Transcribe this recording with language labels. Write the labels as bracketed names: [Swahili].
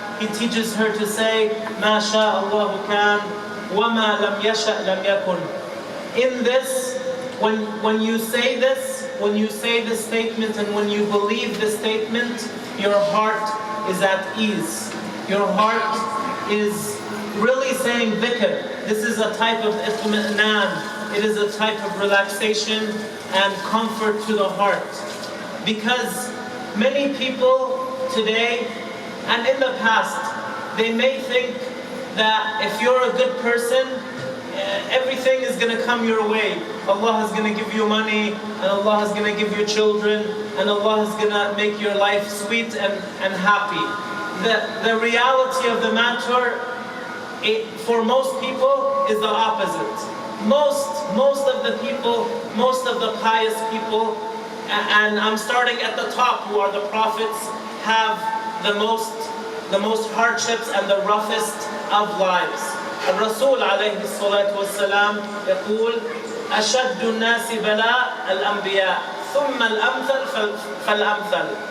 [English] He teaches her to say [Arabic] ما شاء الله كان وما لم يشأ لم يكن. [English] In this, when you say this statement, and when you believe this statement, your heart is at ease. Your heart is really saying dhikr. This is a type of itmi'nan. It is a type of relaxation and comfort to the heart. Because many people today and in the past, they may think that if you're a good person, everything is going to come your way. Allah is going to give you money, and Allah is going to give you children, and Allah is going to make your life sweet and happy. The reality of the matter, for most people, is the opposite. Most of the people, most of the pious people, and I'm starting at the top, who are the prophets, have the most hardships and the roughest of lives. [Arabic] الرسول عليه الصلاة والسلام يقول أشد الناس بلاء الأنبياء ثم الأمثل فالأمثل.